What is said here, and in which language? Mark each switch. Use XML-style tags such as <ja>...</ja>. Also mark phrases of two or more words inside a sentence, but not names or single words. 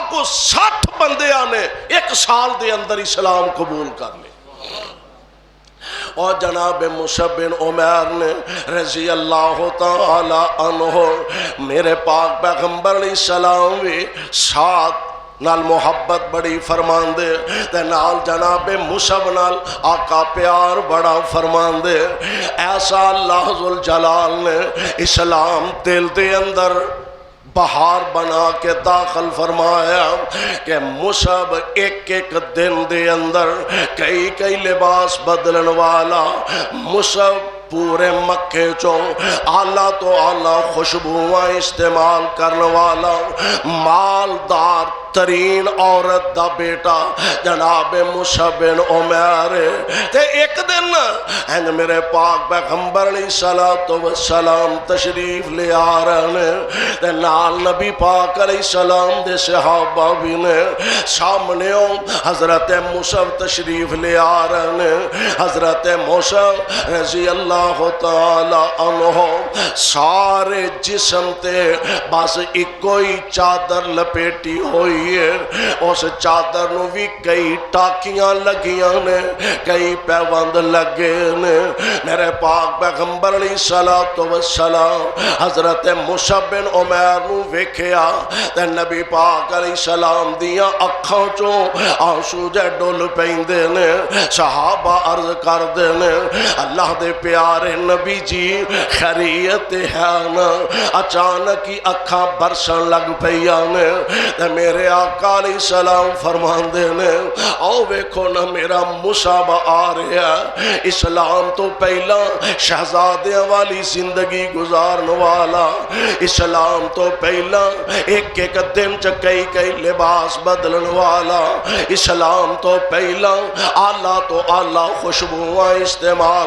<pa>کو 60 بندے آنے ایک سال دے اندر اسلام قبول کر لے اور جناب مصعب بن عمیر نے</pa> <ar>رضی اللہ تعالی عنہ</ar> <pa>میرے پاک پیغمبر</pa> <ar>علیہ السلام</ar> <pa>بھی ساتھ نال محبت بڑی فرمان دے تے نال جناب مصعب نال آقا پیار بڑا فرمان دے ایسا اللہ ذوالجلال نے اسلام دل دے اندر بہار بنا کے داخل فرمایا کہ مصعب ایک ایک دن دے اندر کئی کئی لباس بدلن والا مصعب پورے مکے چو آلہ تو آلہ خوشبوئیں استعمال کرنے والا مالدار ترین عورت دا بیٹا جناب مصعب بن عمیر تے ایک دن ہیں میرے پاک پیغمبر</pa> <ar>علیہ الصلوۃ والسلام</ar> <pa>تشریف لے آ رہے ہیں تے نال نبی پاک</pa> <ar>علیہ السلام</ar> <pa>دے صحابہ بھی نے سامنے حضرت مصعب تشریف لے آ رہے ہیں حضرت مصعب</pa> <ar>رضی اللہ تعالی عنہ</ar> <pa>سارے جسم تے بس ایک کوئی چادر لپیٹی ہوئی ہے اس چادر نو بھی کئی ٹاکیاں لگیاں نے کئی پیوند لگے نے میرے پاک پیغمبر</pa> <ar>علیہ الصلوۃ والسلام</ar> <pa>حضرت مصعب بن عمیر نو ویکھیا تے نبی پاک</pa> <ar>علیہ السلام</ar> <pa>دیاں اکھاں چوں آنسو جے ڈول پیندے نے صحابہ عرض کردے نے اللہ دے پیارے نبی جی خیریت ہے نا اچانک ہی اکھاں برسن لگ پیاں نے تے میرے آقا</pa> <ar>علیہ السلام</ar> <pa>فرماندے نے او ویکھو نا میرا مصعب آ رہا ہے اسلام تو پہلا شہزادیاں والی زندگی گزارن والا اسلام تو پہلا ایک ایک دن چ کئی کئی لباس بدلن والا اسلام تو پہلا اعلیٰ تو اعلیٰ خوشبوئیں استعمال</pa>